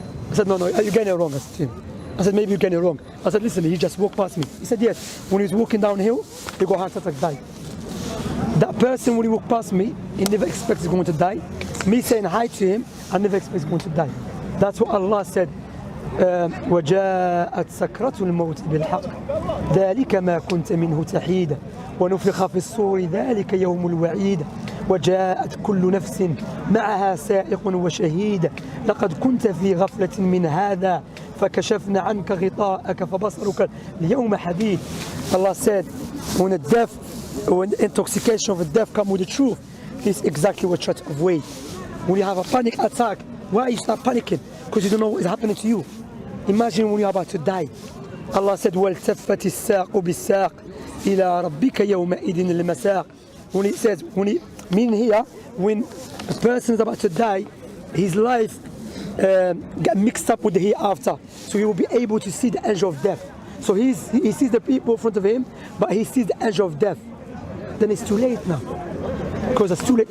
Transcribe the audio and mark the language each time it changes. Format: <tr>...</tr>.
<en>I said, "No, you're getting it wrong." I said to him. I said, "Maybe you're getting it wrong." I said, "Listen, he just walked past me." He said, "Yes." When he was walking downhill, he got heart attack, died. That person, when he walked past me, he never expects he's going to die. Me saying hi to him, I never expect he's going to die. That's what Allah said.</en> <ar>وجاءت سكرة الموت بالحق ذلك ما كنت منه تحيد ونفخ في الصور ذلك يوم الوعيد وجاءت كل نفس معها سائق وشهيد لقد كنت في غفلة من هذا فكشفنا عنك غطاءك فبصرك اليوم حديد.</ar> <en>Allah said, when intoxication of the death comes with the truth, this is exactly what you try to avoid. When you have a panic attack, why you start panicking? Because you don't know what is happening to you. Imagine when you're about to die. Allah said,</en> <ar>وَالْتَفَّتِ السَّاقُ بِالسَّاقِ إِلَىٰ رَبِّكَ يَوْمَئِذٍ الْمَسَاقِ.</ar> <en>When it says, meaning here, when a person is about to die, his life get mixed up with the hereafter. So he will be able to see the edge of death. So he sees the people in front of him, but he sees the edge of death. Then it's too late now. Because it's too late.</en>